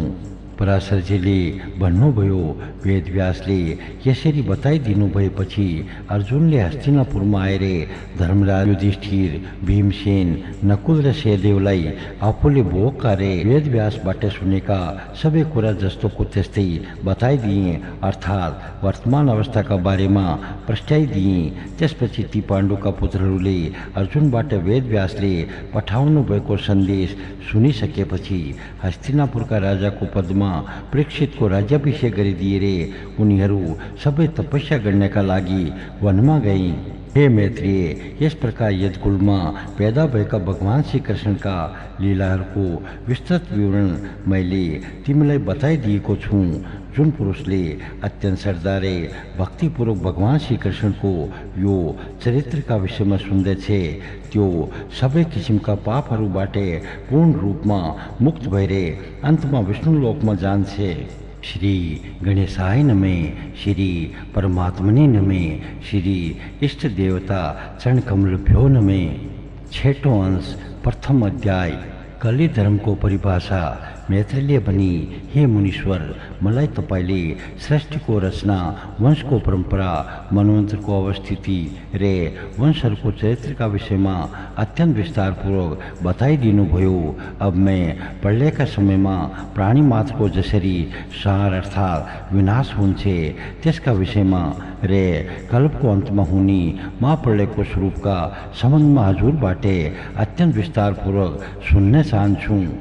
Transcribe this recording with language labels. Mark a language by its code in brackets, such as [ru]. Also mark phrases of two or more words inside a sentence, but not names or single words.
[ne] पराशरजीले भन्नुभयो, वेदव्यासले यसरी बताइदिनु भएपछि अर्जुनले हस्तिनापुरमा आएर धर्मराज युधिष्ठिर, भीमसेन, नकुल र सहदेवलाई आफूले भोग कार्य वेदव्यासबाट सुनेका सबै कुरा जस्तोको त्यस्तै बताइदिए, अर्थात् वर्तमान अवस्थाका बारेमा प्रस्ट्याइदिए। त्यसपछि ती पाण्डुका पुत्रहरूले अर्जुनबाट वेदव्यासले पठाउनु भएको सन्देश सुनिसकेपछि हस्तिनापुरका राजाको पदमा परीक्षितको राज्याभिषेक गरिदिए। उनीहरू सबै तपस्या गर्नका लागि वनमा गए। हे मैत्रेय, यस प्रकार यदकुल में पैदा भएका भगवान श्री कृष्ण का लीलाहरूको विस्तृत विवरण मैले तिमीलाई बताइदिएको छु। जुन पुरुषले अत्यन्त श्रद्धाले भक्तिपूर्वक भगवान श्री कृष्णको यो चरित्रका विषयमा सुन्दैछ त्यो सबै किसिमका पापहरूबाट पूर्ण रूपमा मुक्त भएर अन्तमा विष्णु लोकमा जान्छ। [sa] श्री गणेशाय नमे, श्री परमात्मने नमे, श्री इष्ट देवता चरण कमलभ्यो नमे। [ne] छठौं अंश प्रथम अध्याय कली धर्म को परिभाषा। मैत्रेयले भनी, हे मुनीश्वर, मलाई तपाईले सृष्टिको रचना, वंशको परम्परा, मनवन्तरको अवस्थिति र वंशहरूको चरित्रका विषयमा अत्यन्त विस्तारपूर्वक बताइदिनुभयो। अब मैं प्रलयका समयमा प्राणी मात्रको जसरी सार अर्थात् विनाश हुन्छ त्यसका विषयमा र कल्पको अन्तमा हुने महाप्रलयको स्वरूपका सम्बन्धमा हजुरबाट अत्यन्त विस्तारपूर्वक सुन्न चाहन्छु।